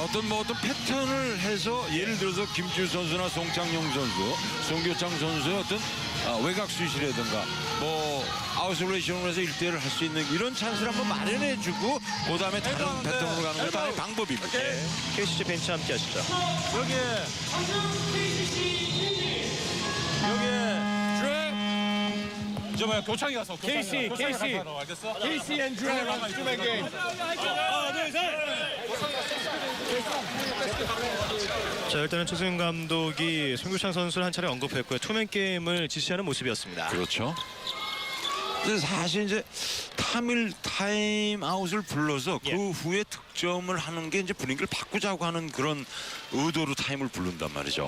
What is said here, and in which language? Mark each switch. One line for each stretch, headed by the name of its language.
Korean: 어떤 패턴을 해서 예를 들어서 김지우 선수나 송창용 선수, 송교창 선수의 어떤 외곽 슛이라든가 뭐 아웃솔레이션으로 해서 1대1을 할 수 있는 이런 찬스를 한번 마련해주고 그 다음에 다른 패턴으로 가는 것도 하나의 방법입니다. 네. KCC 벤치 함께 하시죠. 저 뭐야 교창이 가서 KC 알겠어?
English: KC and Dre on two-man game.
Korean: 자, 일단은 최승현 감독이 송교창 선수를 한 차례 언급했고요. 투맨 게임을 지시하는 모습이었습니다. 그렇죠. 근데 사실 이제 타임아웃을 불러서 그 예. 후에 득점을 하는 게 이제 분위기를 바꾸자고 하는 그런 의도로 타임을 부른단 말이죠.